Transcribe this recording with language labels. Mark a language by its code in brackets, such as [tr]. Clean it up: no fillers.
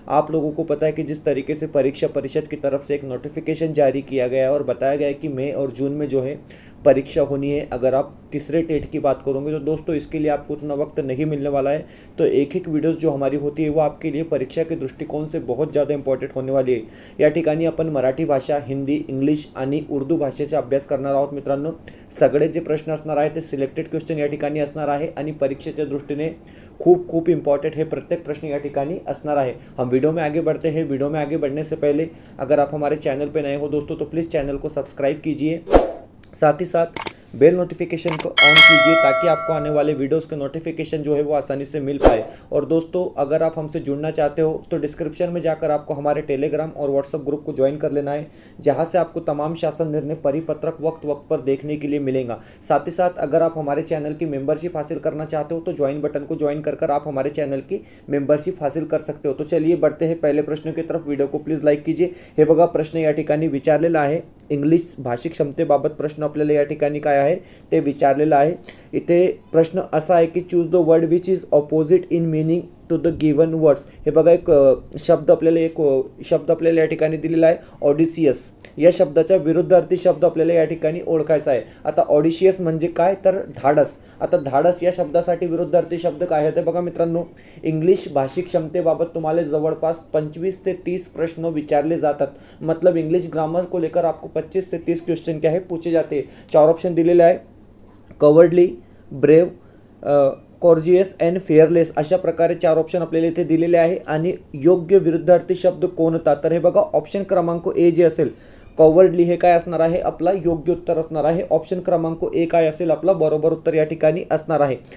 [hi] आप लोगों को पता है कि जिस तरीके से परीक्षा परिषद की तरफ से एक नोटिफिकेशन जारी किया गया है और बताया गया है कि मई और जून में जो है परीक्षा होनी है। अगर आप तीसरे टेट की बात करोगे तो दोस्तों इसके लिए आपको उतना वक्त नहीं मिलने वाला है। तो एक एक वीडियोस जो हमारी होती है वो आपके लिए परीक्षा के दृष्टिकोन से बहुत ज़्यादा इंपॉर्टेंट होने वाली आहे। [mr] या ठिकाणी आपण मराठी भाषा, हिंदी, इंग्लिश आणि उर्दू भाषेचा अभ्यास करणार आहोत। मित्रांनो, सगळे जे प्रश्न असणार आहे ते सिलेक्टेड क्वेश्चन या ठिकाणी असणार आहे आणि परीक्षेच्या दृष्टीने खूप खूप इंपॉर्टेंट है प्रत्येक प्रश्न या ठिकाणी असणार आहे। [hi] हम वीडियो में आगे बढ़ते हैं। वीडियो में आगे बढ़ने से पहले अगर आप हमारे चैनल पर नए हो दोस्तों तो प्लीज़ चैनल को सब्सक्राइब कीजिए, साथ ही साथ बेल नोटिफिकेशन को ऑन कीजिए ताकि आपको आने वाले वीडियोस के नोटिफिकेशन जो है वो आसानी से मिल पाए। और दोस्तों, अगर आप हमसे जुड़ना चाहते हो तो डिस्क्रिप्शन में जाकर आपको हमारे टेलीग्राम और व्हाट्सएप ग्रुप को ज्वाइन कर लेना है, जहां से आपको तमाम शासन निर्णय परिपत्रक वक्त वक्त पर देखने के लिए मिलेगा। साथ ही साथ अगर आप हमारे चैनल की मेंबरशिप हासिल करना चाहते हो तो ज्वाइन बटन को ज्वाइन कर आप हमारे चैनल की मेंबरशिप हासिल कर सकते हो। तो चलिए बढ़ते हैं पहले प्रश्न की तरफ। वीडियो को प्लीज लाईक कीजिए। [mr] हे बघा, प्रश्न या ठिकाणी विचारलेला आहे। इंग्लिश भाषिक क्षमतेबाबत प्रश्न आपल्याला या ठिकाणी काय आहे ते विचारलेला आहे। इथे प्रश्न असा आहे की [en] Choose the word which is opposite in meaning to the given words. [mr] हे बघा, एक शब्द आपल्याला या ठिकाणी दिलेला आहे ऑडिसियस। या शब्दाचा विरुद्धार्थी शब्द आपल्याला या ठिकाणी ओळखायचा आहे। आता ऑडिशियस म्हणजे काय तर धाडस। आता धाडस या शब्दासाठी विरुद्धार्थी शब्द काय आहे ते बघा मित्रांनो, इंग्लिश भाषिक क्षमतेबाबत तुम्हाला जवळपास 25 से 30 प्रश्न विचारले जातात। [hi] मतलब इंग्लिश ग्रामर को लेकर आपको 25 से 30 क्वेश्चन क्या है पूछे जाते हैं। [mr] 4 ऑप्शन दिलेले आहे, कवर्डली, ब्रेव, कॉर्जियस अँड फेअरलेस, अशा प्रकारे 4 ऑप्शन आपल्याला इथे दिलेले आहे। आणि योग्य विरुद्धार्थी शब्द कोणता तर हे बघा, ऑप्शन क्रमांक ए जे असेल कॉवर्डली हे काय असणार आहे आपला योग्य उत्तर असणार आहे। ऑप्शन क्रमांक ए काय असेल आपला बरोबर उत्तर या ठिकाणी असणार आहे।